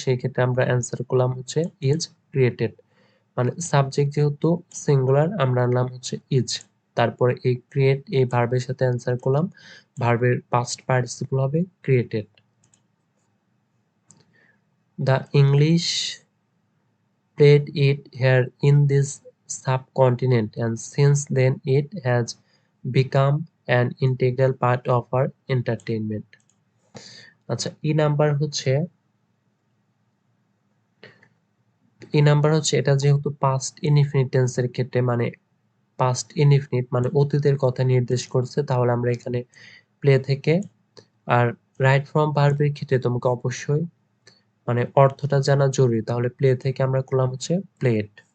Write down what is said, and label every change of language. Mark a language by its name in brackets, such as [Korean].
[Bangla] সেই ক্ষেত্রে আমরা অ্যান্সার করলাম হচ্ছে ইজ ক্রিয়েটেড, মানে সাবজেক্ট যেহেতু সিঙ্গুলার আমরা আনলাম হচ্ছে ইজ, তারপরে এই ক্রিয়েট এই ভার্বের সাথে অ্যান্সার করলাম, ভার্বের পাস্ট পার্টিসিপল হবে created. [English] The English played it here in this subcontinent, and since then it has become an integral part of our entertainment। [Bangla] আচ্ছা, ই নাম্বার হচ্ছে এটা যেহেতু পাস্ট ইনডিফিনিট টেন্সের ক্ষেত্রে, মানে পাস্ট ইনডিফিনিট মানে অতীতের কথা নির্দেশ করছে, তাহলে আমরা এখানে প্লে থেকে, আর রাইট ফ্রম ভার্বের ক্ষেত্রে তোমাকে অবশ্যই মানে অর্থটা জানা জরুরি, তাহলে প্লে থেকে আমরা করলাম হচ্ছে প্লেড।